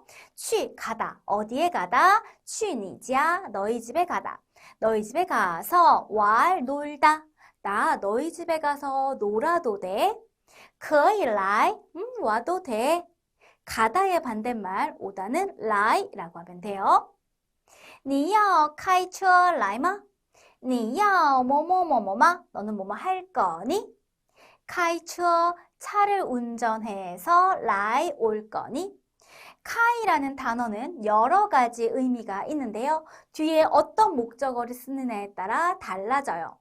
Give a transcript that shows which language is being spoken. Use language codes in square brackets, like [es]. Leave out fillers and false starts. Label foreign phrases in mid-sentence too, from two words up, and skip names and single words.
[ko] 去, 가다. 어디에 가다? [zh] 去你家, [ko] 너희 집에 가다. 너희 집에 가서 놀다. 나 너희 집에 가서 놀아도 돼? [zh] 可以来, [ko] 와도 돼. 가다의 반대말 오다는 라이라고 하면 돼요. [zh] 你要开车来吗?你要 뭐뭐뭐뭐마? [ko] 너는 뭐뭐 할 거니? 开车 차를 운전해서 라이 올 거니? 카이라는 단어는 여러 가지 의미가 있는데요. 뒤에 어떤 목적어를 쓰느냐에 따라 달라져요.